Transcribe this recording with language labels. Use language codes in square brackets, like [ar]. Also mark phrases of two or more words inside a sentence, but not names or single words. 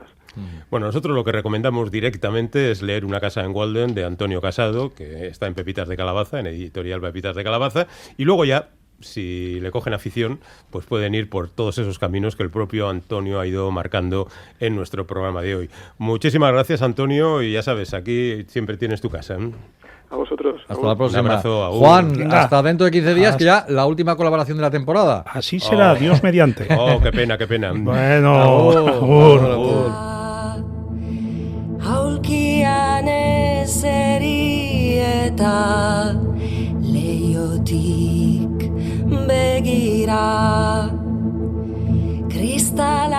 [es] Bueno, nosotros lo que recomendamos directamente es leer Una casa en Walden de Antonio Casado, que está en Pepitas de Calabaza, en editorial Pepitas de Calabaza, y luego ya, si le cogen afición, pues pueden ir por todos esos caminos que el propio Antonio ha ido marcando en nuestro programa de hoy. Muchísimas gracias, Antonio, y ya sabes, aquí siempre tienes tu casa, ¿eh? A vosotros. Hasta la próxima. Un abrazo. Juan, hasta dentro de 15 días, que ya la última colaboración de la temporada. Así será, Dios mediante. Oh, qué pena, qué pena. Bueno, [eu] agur. Aulkian ezeri eta leiotik begira kristal